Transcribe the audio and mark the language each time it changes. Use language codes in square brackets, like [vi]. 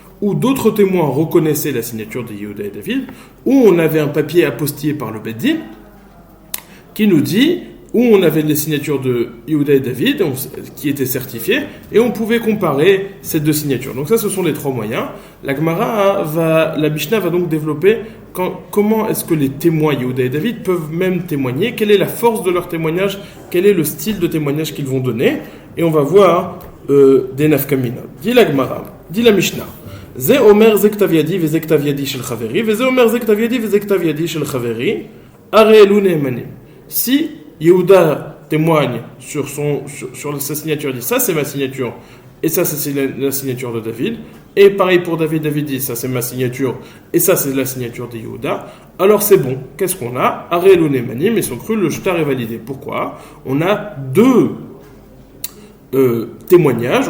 [fr] Ou d'autres témoins reconnaissaient la signature de Yehuda et David, ou on avait un papier apostillé par le Beddin qui nous dit, où on avait les signatures de Yehuda et David qui étaient certifiées, et on pouvait comparer ces 2 signatures. Donc ça, ce sont les 3 moyens. La Mishnah va donc développer comment est-ce que les témoins Yehuda et David peuvent même témoigner, quelle est la force de leur témoignage, quel est le style de témoignage qu'ils vont donner, et on va voir des nafkamina. Dit la Gemara, dit la Mishnah. [he] זה אומר זה כתב ידי וזה כתב ידי של חברי, וזה אומר זה כתב ידי וזה כתב ידי של חברי, הרי אלו נאמנים. [fr] Si Yehuda témoigne sur sa signature, dit ça c'est ma signature, et ça c'est la signature de David, et pareil pour David, David dit ça c'est ma signature, et ça c'est la signature de Yehuda, alors c'est bon. Qu'est-ce qu'on a ? [he] Hare elu nemanim, [fr] ils sont crus, le shtar est validé. Pourquoi ? On a 2 témoignage.